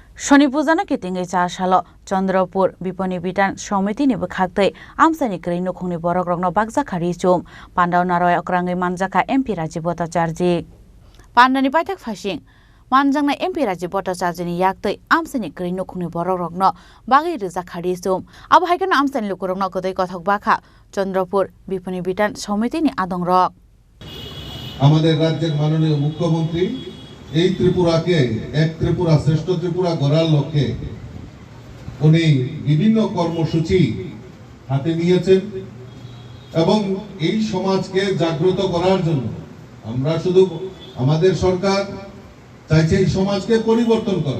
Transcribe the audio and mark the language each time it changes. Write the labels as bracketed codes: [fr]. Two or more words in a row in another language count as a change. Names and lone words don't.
[trp] शनि पूजानो कितिङै चारसाल चन्द्रपुर विपणि बिटान समितिनि बखाक्तै आमसानि क्रै नखुंनि बरक रंनो बागजा खारि चुम पान्डाव नारय अक्राङै मानजाखा एमपि राजीव भट्टाचार्य पान्डानि पाइथाक फासिं मानजांना एमपि राजीव भट्टाचार्यनि याक्तै आमसानि क्रै नखुंनि बरक रंनो बागै रोजा खारि चुम अब हाइकन आमसानि लुकुरंनो गदै कथक बाखा चन्द्रपुर विपणि बिटान समितिनि आदं रक [bn] আমাদের রাজ্যের মাননীয় মুখ্যমন্ত্রী এই ত্রিপুরাকে এক ত্রিপুরা শ্রেষ্ঠ ত্রিপুরা গড়ার লক্ষ্যে উনি বিভিন্ন কর্মসূচি হাতে নিয়েছেন এবং এই সমাজকে জাগ্রত করার জন্য আমরা শুধু আমাদের সরকার চাইছে এই সমাজকে পরিবর্তন করা।